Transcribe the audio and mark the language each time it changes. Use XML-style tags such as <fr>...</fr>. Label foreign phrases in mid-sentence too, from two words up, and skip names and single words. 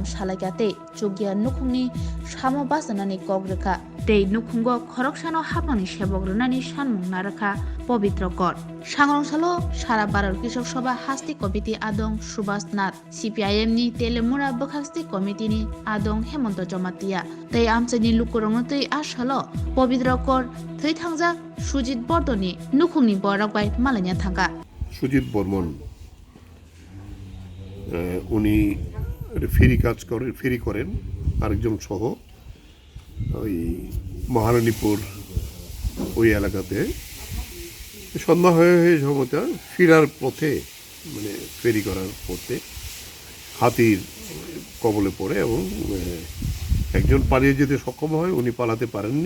<trp>salakate chugya nukhungni samo basanani kokrekha tei nukhungo khoroksano hapani sebok rwnani sanmung narakha Povitra Kor sangrongsalo sara Bharat Krishak Sabha hasti komiti adong Subhas Nath CPIM ni telemura bokhasti komiti ni adong Hemanto Jomatia tei amchani lukurong tei asalo Povitra Kor thoi thangjak Sujit Bordoni nukhungni borok bai malanya thangka</trp> <bn>সুজিত বর্মন উনি ফেরি করেন আরেকজন সহ ওই মহারানীপুর ওই এলাকাতে সন্ধ্যা হয়ে সময়টা ফেরার পথে মানে ফেরি করার পথে হাতির কবলে পড়ে এবং একজন পালিয়ে যেতে সক্ষম হয়, উনি পালাতে পারেননি।</bn>